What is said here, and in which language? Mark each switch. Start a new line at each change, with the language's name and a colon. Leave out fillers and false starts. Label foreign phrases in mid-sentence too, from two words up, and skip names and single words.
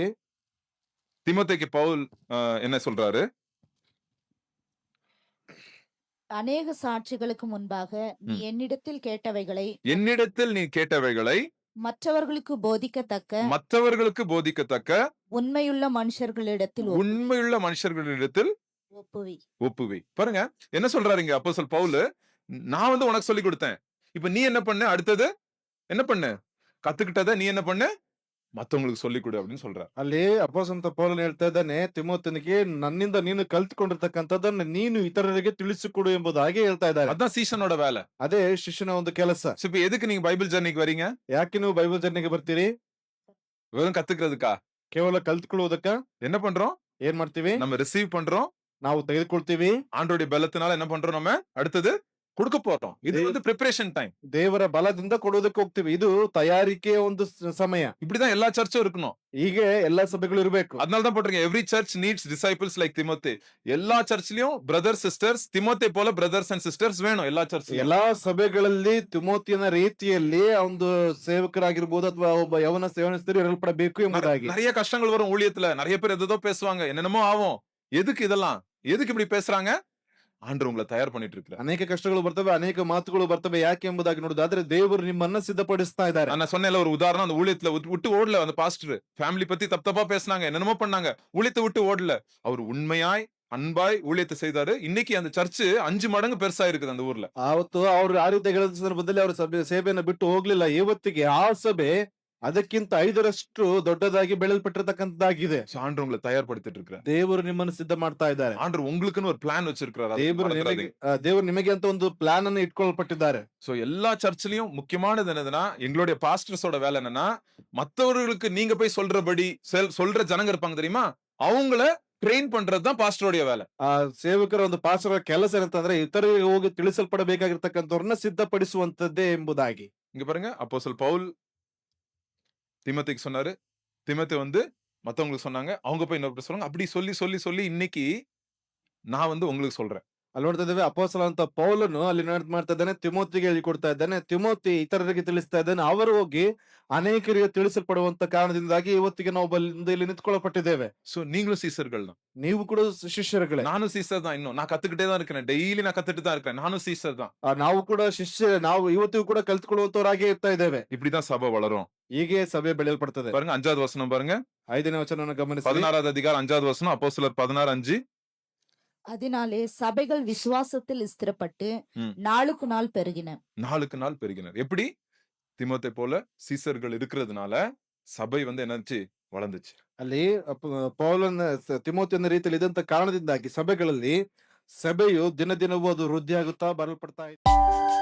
Tamil: திமோத்தேயுக்கு பவுல் என்ன சொல்றாரு? அநேக சாட்சிகளுக்கு முன்பாக நீ என்னிடத்தில் கேட்டவைகளை மற்றவர்களுக்கு போதிக்கத்தக்க உண்மையுள்ள மனுஷர்களிடத்தில் ஒப்புவி. ஒப்புவி. பாருங்க என்ன சொல்றாரு இங்க அப்போஸ்தலன் பவுலு, நான் வந்து உனக்கு சொல்லிக் கொடுத்தேன். இப்ப நீ என்ன பண்ணு? அடுத்தது என்ன பண்ணு? கத்துக்கிட்டத நீ என்ன பண்ணு? மத்தவங்களுக்கு சொல்லிக் கொடு அப்படின்னு சொல்றார்.
Kannada: ಅಲ್ಲಿ ಅಪೊಸ್ತಲನಾದ ಪೌಲನು ಹೇಳ್ತಾ ಇದ್ದಾನೆ ತಿಮೋಥನಿಗೆ ನನ್ನಿಂದ ನೀನು ಕಲ್ತುಕೊಂಡಿರ್ತಕ್ಕಂಥದ್ದನ್ನ ನೀನು ಇತರರಿಗೆ ತಿಳಿಸಿಕೊಡು ಎಂಬುದಾಗಿ ಹೇಳ್ತಾ ಇದ್ದಾರೆ.
Tamil: அதான் சீஷனோட வேலை.
Kannada: ಅದೇ ಶಿಷ್ಯನ ಒಂದು ಕೆಲಸ.
Tamil: So, இப்ப எதுக்கு நீங்க பைபிள் ஜர்னிக்கு வரீங்க?
Kannada: ಯಾಕೆ ನೀವು ಬೈಬಲ್ ಜರ್ನಿಗೆ ಬರ್ತೀರಿ?
Tamil: வெறும் கத்துக்கிறதுக்கா?
Kannada: ಕೇವಲ ಕಲ್ತ್ಕೊಳ್ಳುವುದಕ್ಕ?
Tamil: என்ன பண்றோம்?
Kannada: ಏನ್ ಮಾಡ್ತೀವಿ?
Tamil: நம்ம ரிசீவ் பண்றோம்.
Kannada: ನಾವು ತೆಗೆದುಕೊಳ್ತೀವಿ.
Tamil: ஆண்டவருடைய பலத்தினால என்ன பண்றோம் நம்ம? அடுத்தது கொடுக்க போறோம். இது வந்து
English: preparation time.
Kannada: ದೇವರ ಬಲದಿಂದ ಕೊಡೋದಕ್ಕೆ ಹೋಗ್ತೀವಿ. ಇದು ತಯಾರಿಕೆಯ ಒಂದು ಸಮಯ.
Tamil: இப்படிதான் எல்லா சர்ச்சும் இருக்கணும்.
Kannada: ಹೀಗೆ ಎಲ್ಲಾ ಸಭೆಗಳು ಇರಬೇಕು.
Tamil: அதனால தான் போட்டிருக்கேன்
English: every church needs disciples like Timothy.
Tamil: எல்லா சர்ச்லயும்
English: brother sisters
Tamil: திமோத்தே போல
English: brothers and sisters
Tamil: வேணும் எல்லா சர்ச்லயும்.
Kannada: ಎಲ್ಲಾ ಸಭೆಗಳಲ್ಲಿ ತಿಮೋತಿಯನ ರೀತಿಯಲ್ಲಿ ಒಂದು ಸೇವಕರಾಗಿರ್ಬೋದು ಅಥವಾ ಒಬ್ಬ ಯವನಸ್ಥರು ಇರಲ್ಪಡಬೇಕು ಎಂಬುದಾಗಿ.
Tamil: நிறைய கஷ்டங்கள் வரும் ஊழியத்துல. நிறைய பேர் ஏதோ பேசுவாங்க. என்னென்னமோ ஆகும். எதுக்கு இதெல்லாம்? எதுக்கு இப்படி பேசுறாங்க? ஆண்டவர் உங்களை தயார் பண்ணிட்டு இருக்கிறார்.
Kannada: ಅನೇಕ ಕಷ್ಟಗಳು ಬರ್ತವೆ, ಅನೇಕ ಮಾತುಗಳು ಬರ್ತವೆ. ಯಾಕೆ ಎಂಬುದಾಗಿ ನೋಡೋದಾದ್ರೆ ದೇವರು ನಿಮ್ಮನ್ನ ಸಿದ್ಧಪಡಿಸ್ತಾ ಇದ್ದಾರೆ.
Tamil: நான் சொன்னேன்ல ஒரு உதாரணம், அந்த ஊழியத்துல விட்டு ஓடல அந்த பாஸ்டர். ஃபேமிலி பத்தி தப்பா பேசினாங்க, என்னென்னமோ பண்ணாங்க. ஊழியத்தை விட்டு ஓடல. அவர் உண்மையாய் அன்பாய் ஊழியத்தை செய்தாரு. இன்னைக்கு அந்த சர்ச் 5 மடங்கு பெருசா இருக்குது அந்த ஊர்ல.
Kannada: ಆವತ್ತು ಅವರು ಆ ರೀತಿ ಹೇಳಿದ ಸಂದರ್ಭದಲ್ಲಿ ಅವರು ಸೇವೆಯನ್ನು ಬಿಟ್ಟು ಹೋಗ್ಲಿಲ್ಲ. ಇವತ್ತಿಗೆ ಆ ಸಭೆ ಅದಕ್ಕಿಂತ 5ರಷ್ಟು ದೊಡ್ಡದಾಗಿ ಬೆಳೆಯಲ್ಪಟ್ಟಿರ್ತಕ್ಕಂಥದ್ದಾಗಿದೆ.
Tamil: ஆண்டவர் உங்களை தயார்படுத்திட்டு இருக்கிறார்.
Kannada: ದೇವರು ನಿಮ್ಮನ್ನು ಸಿದ್ಧ ಮಾಡ್ತಾ ಇದ್ದಾರೆ.
Tamil: ஆண்டவர் உங்களுக்குன்னு ஒரு பிளான் வச்சிருக்கிறார்.
Kannada: ದೇವರು ನಿಮಗೆ ಅಂತ ಒಂದು ಪ್ಲಾನ್ ಅನ್ನು ಇಟ್ಕೊಳ್ಪಟ್ಟಿದ್ದಾರೆ.
Tamil: சோ எல்லா சர்ச்லயும் முக்கியமானது என்னதுன்னா, எங்களுடைய பாஸ்டர்ஸோட வேலை என்னன்னா, மத்தவர்களுக்கு நீங்க போய் சொல்றபடி சொல்ற ஜனங்க இருப்பாங்க தெரியுமா, அவங்கள ட்ரெயின் பண்றதுதான் பாஸ்டருடைய வேலை.
Kannada: ಆ ಸೇವಕರ ಒಂದು ಪಾಸ್ಟರ್ ಕೆಲಸ ಏನಂತಂದ್ರೆ ಇತರರಿಗೆ ಹೋಗಿ ತಿಳಿಸಲ್ಪಡಬೇಕಾಗಿರ್ತಕ್ಕಂಥವ್ರನ್ನ ಸಿದ್ಧಪಡಿಸುವಂತದ್ದೇ ಎಂಬುದಾಗಿ.
Tamil: இங்க பாருங்க அப்போஸ்தலன் பவுல் திமோத்தேக்கு சொன்னாரு. திமோத்தே வந்து மத்தவங்களுக்கு சொன்னாங்க. அவங்க போய் இன்னொரு சொல்றாங்க. அப்படி சொல்லி இன்னைக்கு நான் வந்து உங்களுக்கு சொல்றேன்.
Kannada: ಅಲ್ಲಿ ನೋಡ್ತಾ ಇದ್ದೇವೆ ಅಪೊಸ್ತಲ ಅಂತ ಪೌಲನು ಅಲ್ಲಿ ಮಾಡ್ತಾ ಇದ್ದಾನೆ, ತಿಮೋತಿಗೆ ಹೇಳಿಕೊಡ್ತಾ ಇದ್ದಾನೆ. ತಿಮೋತಿ ಇತರರಿಗೆ ತಿಳಿಸ್ತಾ ಇದ್ದಾನೆ. ಅವರು ಹೋಗಿ ಅನೇಕರಿಗೆ ತಿಳಿಸಲ್ಪಡುವಂತ ಕಾರಣದಿಂದಾಗಿ ಇವತ್ತಿಗೆ ನಾವು ಇಲ್ಲಿ ನಿಂತ್ಕೊಳ್ಳಲ್ಪಟ್ಟಿದ್ದೇವೆ.
Tamil: சோ நீங்களும் சீசர்கள் தான்.
Kannada: ನೀವು ಕೂಡ ಶಿಷ್ಯರುಗಳೇ.
Tamil: நானும் சீசர் தான். இன்னும் நான் கத்துக்கிட்டே தான் இருக்கிறேன். டெய்லி நான் கத்துட்டு தான் இருக்கிறேன். நானும் சீசர் தான்.
Kannada: ನಾವು ಕೂಡ ನಾವು ಇವತ್ತಿಗೂ ಕೂಡ ಕಲ್ತ್ಕೊಳ್ಳುವಂತವರಾಗಿ ಇರ್ತಾ ಇದ್ದೇವೆ.
Tamil: இப்படிதான் சபை வளரும்.
Kannada: ಹೀಗೆ ಸಭೆ ಬೆಳೆಯಲ್ಪಡ್ತದೆ.
Tamil: பாருங்க 5வது வசனம் பாருங்க.
Kannada: 5ನೇ ವಚನವನ್ನು ಗಮನಿಸಿ.
Tamil: 16வது அதிகாரம் 5வது வசனம் அப்போஸ்தலர் 16:5. அதனாலே சபைகள் விசுவாசத்தில் ஸ்திரப்பட்டு ம். நாளுக்கு நாள் பெருகின. நாளுக்கு நாள் பெருகினர். எப்படி? திமோத்தே போல சீசர்கள் இருக்கிறதுனால சபை வந்து என்னாச்சு? வளர்ந்துச்சு.
Kannada: ಅಲ್ಲಿ ಪೌಲನ ತಿಮೋತಿಯನ ರೀತಿಯಲ್ಲಿ ಇದ್ದಂತ ಕಾರಣದಿಂದಾಗಿ ಸಭೆಗಳಲ್ಲಿ ಸಭೆಯು ದಿನ ದಿನವೂ ಅದು ವೃದ್ಧಿಯಾಗುತ್ತಾ ಬರಲ್ಪಡ್ತಾ ಇತ್ತು.